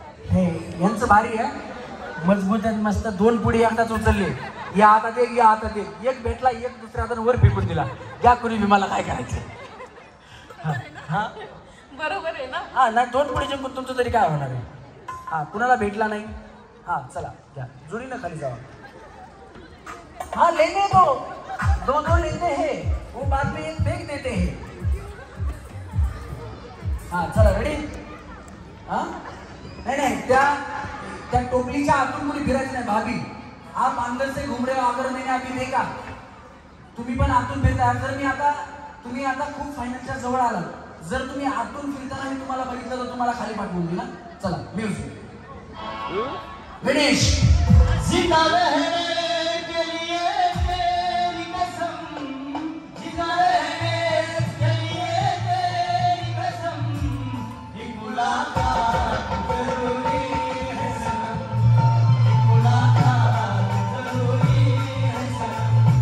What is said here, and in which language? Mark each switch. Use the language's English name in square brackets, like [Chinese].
[Marathi] हे यांचं भारी आहे. मजबूत आहेत मस्त. दोन पुढे एकदाच उचलले. या हातात एक भेटला, एक दुसऱ्या हाताने वर फेकून दिला. या कुणी मला काय करायचं. हा बरोबर आहे ना. हा नाही दोन पुढे जिंकून तुमचं तरी काय होणार आहे. हा कुणाला भेटला नाही. हा चला घ्या जुडीनं खाली जावा. [Hindi] हाँ लेने दो लेते हैं, वो बाद में एक फेंक देते हैं. [Marathi] हाँ चला रेडी. [Hindi] हाँ नहीं [Marathi] त्या टोपलीच्या आतून कोणी फिरायचं नाही. [Hindi] भाभी आप अंदर से घूम रहे हो, अगर मैंने अभी देखा [Marathi] तुम्ही पण आतून फिरताय. तुम्ही आता खूप फायनलच्या जवळ आला. जर तुम्ही आतून फिरताना मी तुम्हाला बघितलं तर तुम्हाला खाली पाठवून दिला. चला म्युझिक. गणेश. [Hindi] जिंदा रहने के लिए तेरी कसम, जिंदा रहने के लिए तेरी कसम, एक मुलाकात जरूरी है सनम, एक मुलाकात जरूरी है सनम.